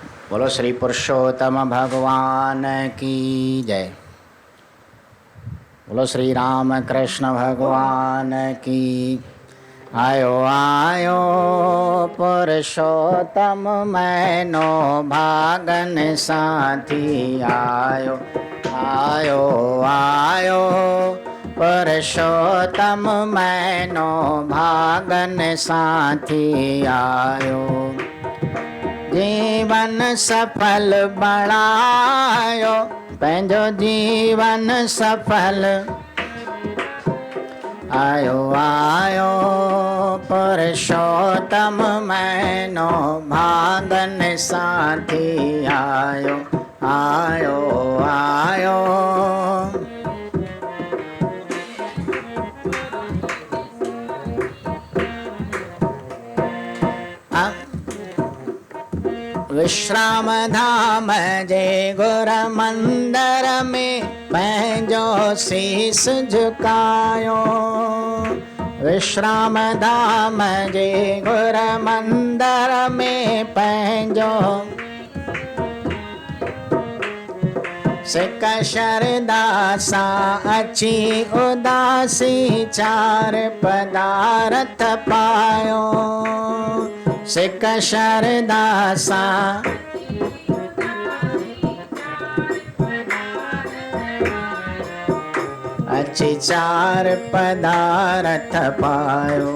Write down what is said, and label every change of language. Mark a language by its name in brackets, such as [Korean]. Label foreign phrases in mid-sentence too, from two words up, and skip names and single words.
[Hindi] बोलो श्री पुरुषोत्तम भगवान की जय। बोलो श्री राम कृष्ण भगवान की। [Sindhi] आयो आयो पुरुषोत्तम मैनो भागन साथी आयो आयो आयो पुरुषोत्तम मैनो भागन साथी आयो। जीवन सफल बणायो पंहिंजो जीवन सफल आयो आयो पुरुषोत्तम मैनो भागन साथी आयो आयो आयो। विश्राम धाम जे गुर मंदिर में पंहिंजो शीस झुकायो। विश्राम धाम जे गुर मंदिर में पंहिंजो सिक शरदा सां अची उदासी चार पदार्थ पायो। सिक शरदा सां अची चार पदार्थ पायो।